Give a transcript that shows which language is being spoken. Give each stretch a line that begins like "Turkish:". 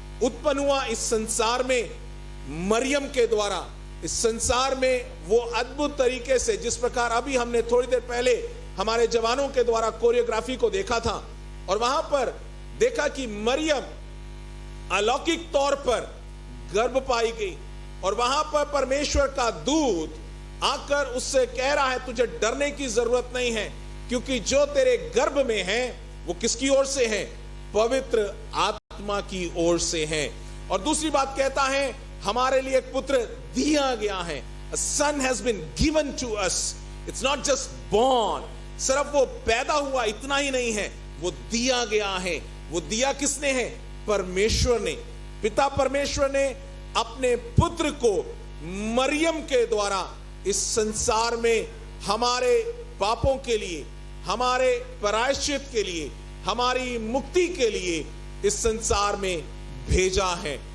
Hindi: उत्पन्न हुआ इस संसार में मरियम के द्वारा, इस संसार में वो अद्भुत तरीके से, जिस प्रकार अभी हमने थोड़ी देर पहले हमारे जवानों के द्वारा कोरियोग्राफी को देखा था और वहां पर देखा कि मरियम अलौकिक तौर पर गर्भ पाई गई और वहां पर परमेश्वर का दूत आकर उससे कह रहा है तुझे डरने की जरूरत नहीं है, क्योंकि जो तेरे गर्भ में है वो किसकी ओर से है? पवित्र आत्मा की ओर से है। और दूसरी बात कहता है हमारे लिए एक पुत्र दिया गया है।
English: A son has been given to us. It's not just born.
Hindi: सिर्फ वो पैदा हुआ इतना ही नहीं है, वो दिया गया है। वो दिया किसने है? परमेश्वर ने, पिता परमेश्वर ने अपने पुत्र को मरियम के द्वारा इस संसार में हमारे पापों के लिए, हमारे प्रायश्चित के लिए, हमारी मुक्ति के लिए इस संसार में भेजा है।